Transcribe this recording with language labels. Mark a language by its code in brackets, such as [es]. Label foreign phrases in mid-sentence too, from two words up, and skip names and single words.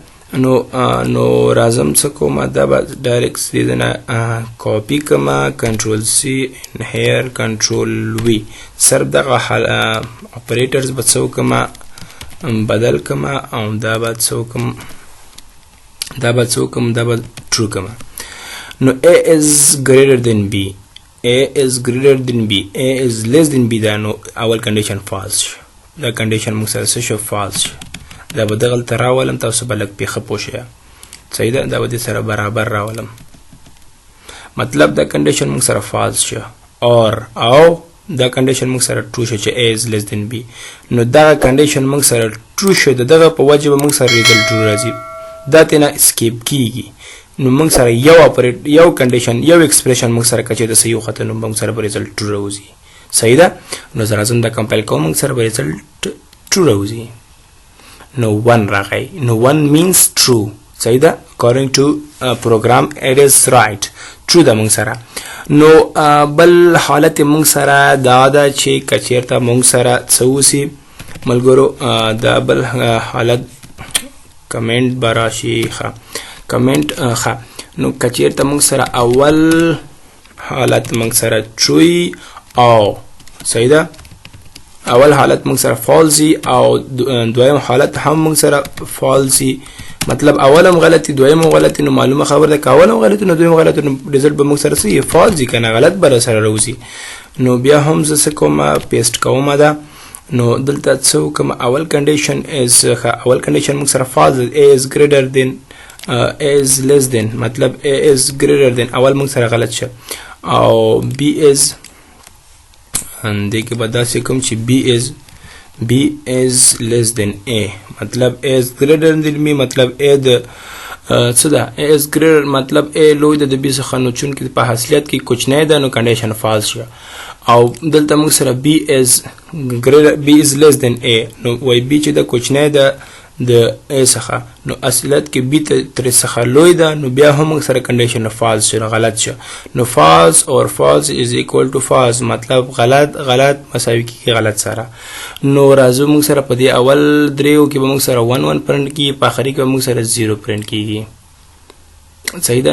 [ps] نو راځم څه کومه دا به ډایرکټ دې نه کاپي کما [en] control C here control V [ps] صرف دغه اپریټرز به څه کما بدل کما او دا به څه کوم دا به ټرو کما. نو [en] A is greater than B A is less than B [ps] دا نو اول کنډیشن فالس دا کنډیشن موږ سره څه شو فالس دا به دغلته راولم تاسو به لږ پیښه پوه شئ صحیح ده. دا به دې سره برابر راولم مطلب دا کنډیشن موږ سره فالس شو او دا کنډیشن موږ سره ټرو شو چې [en] A is less than B. [ps] نو دا کنډیشن موږ سره ټرو شو دغه په وجه به موږ سره ریزلټ ټرو راځي دا تینا اسکیپ کیږي. نو موږ سره یو کنډیشن یو ایکسپریشن موږ سره کچې د صحیح وخت نو موږ سره به ریزلټ ټرو راوځي صحیح ده. نو زه راځم دا کمپایل کوم موږ سره به ریزلټ ټرو راوځي. نو 1 راغی نو 1 [en] means true [ps] صحیح ده. [en] according to program it is right true [ps] ده موږ سره. نو بل حالت موږ سره دا ده چې کچیرته موږ سره څه وسی ملګرو دا بل حالت کمنټ براشي ښه کمنټ ښه. نو کچیرته موږ سره اول حالت موږ سره true او صحیح ده اول حالت موږ سره فالسي او دویم حالت هم موږ سره فالسي مطلب اولم غلطي دویم غلطي. نو معلومه خبر ده که اولم غلطي نو دویم غلطي نو ریزلټ به موږ سره څه فالسي کنه غلط به سره راوځي. نو بیا هم زه څه کوم پیسټ کوم ده. نو دلته څه کوم اول کنډیشن از اول کنډیشن موږ سره فالس [en] A is greater than A is less than [ps] مطلب [en] A is greater than [ps] اول موږ سره غلط شه او [en] B is [ps] دې کې به داسې کوم چې [en] B is less than A [ps] مطلب [en] A is greater than B [ps] مطلب A د څه ده [en] A is greater [ps] مطلب A لوی د B څخه نو چونکې په حاصلیت کې کوچنی ده نو کنډیشن فالس شه او دلته موږ سره [en] B is less than A [ps] نو وای B چې د کوچنی ده د A څخه نو اصلیت کې B تر څخه لوی ده نو بیا هم موږ سره کنډیشن فالس شه غلط شه. نو [en] false or false is equal to false [ps] مطلب غلط مساوي کیږي غلط سره. نو راځو موږ سره په دې اول دریو کې به موږ سره 1 پرنټ کیږي په اخري کې به موږ سره 0 پرنټ کیږي صحیح ده.